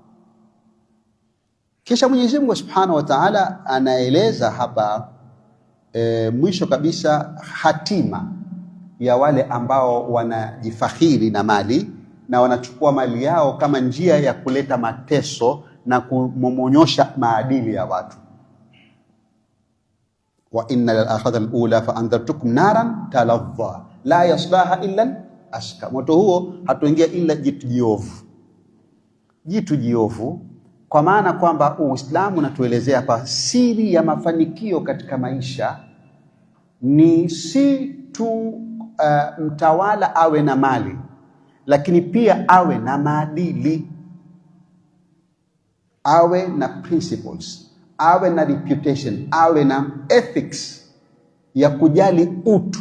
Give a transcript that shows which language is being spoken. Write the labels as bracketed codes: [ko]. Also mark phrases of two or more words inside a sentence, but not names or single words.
[sw] Kisha Mwenyezi Mungu [ar] سبحانه وتعالى [sw] anaeleza hapa mwisho kabisa hatima ya wale ambao wanajifakhiri na mali na wanachukua mali yao kama njia ya kuleta mateso na kumomonyosha maadili ya watu. [ar] وإن للآخرة الأولى فأنذرتكم نارا تلظى لا يصلاها إلا الأشقى. [sw] Moto huo hatuingia ila jitu jiovu. Jitu jiovu, kwa maana kwamba Uislamu unatuelezea hapa siri ya mafanikio katika maisha ni si tu mtawala awe na mali, lakini pia awe na maadili, awe na principles, awe na reputation, awe na ethics ya kujali utu.